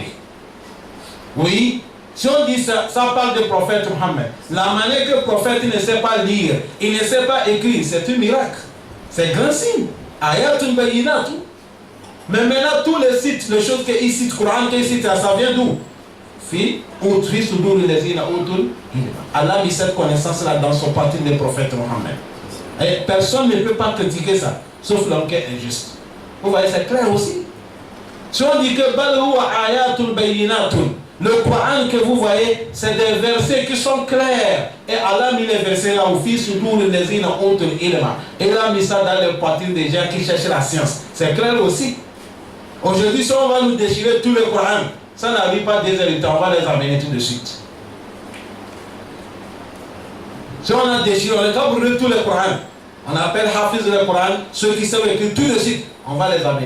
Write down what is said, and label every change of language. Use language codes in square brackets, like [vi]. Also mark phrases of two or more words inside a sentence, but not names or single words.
[fr] Oui, si on dit ça, ça parle du prophète Mohammed. La manière que le prophète ne sait pas lire, il ne sait pas écrire, c'est un miracle. C'est grand signe. [ar] آية بينة. [fr] Mais maintenant, tous les sites, les choses qu'il cite, Coran qu'il cite, ça vient d'où? [ar] في صدور الذين أوتوا العلم. [fr] Allah a mis cette connaissance-là dans son parti des prophètes Mohammed. Et personne ne peut pas critiquer ça, sauf l'homme qui est injuste. Vous voyez, c'est clair aussi. Si on dit que [ar] بل هو آية بينة, [fr] le Coran que vous voyez, c'est des versets qui sont clairs. Et Allah a mis les versets là où [ar] في صدور الذين أوتوا العلم. [fr] Et il a mis ça dans le parti des gens qui cherchent la science. C'est clair aussi. Aujourd'hui, si on va nous déchirer tout le Coran, ça n'arrive pas des heures de temps, on va les amener tout de suite. Si on a déchiré, on n'est pas brûlé tout le Coran. On appelle Hafiz le Coran, ceux qui savent écrire tout de suite, on va les amener.